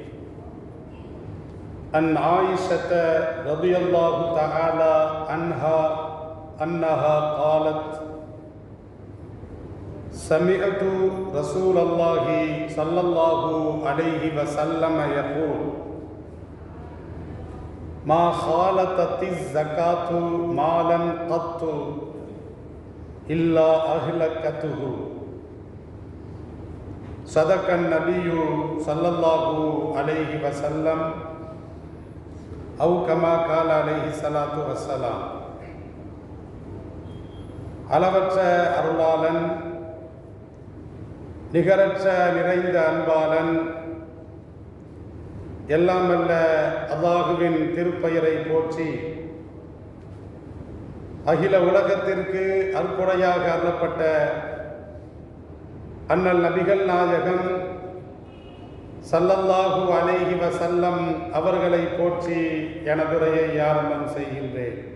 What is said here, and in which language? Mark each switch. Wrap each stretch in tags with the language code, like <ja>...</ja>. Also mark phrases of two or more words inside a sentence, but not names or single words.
<ar>عن عائشة رضي الله تعالى عنها أنها قالت: سمعت رسول الله صلى الله عليه وسلم يقول: ما خالطت الزكاة مالا قط إلا أهلكته. صدق النبي صلى الله عليه وسلم أو كما قال عليه الصلاة والسلام.</ar> <ta>அளவற்ற அருளாளன், நிகரற்ற நிறைந்த அன்பாளன், எல்லாம் வல்ல அல்லாஹுவின் திருப்பெயரை போற்றி அகில உலகத்திற்கு அற்புடையாக அருளப்பட்ட அண்ணல் நபிகள் நாயகம்</ta> <ar>صلى الله عليه وسلم</ar> <ta>அவர்களை போற்றி எனதுரையை ஆரம்பம் செய்கின்றேன்.</ta>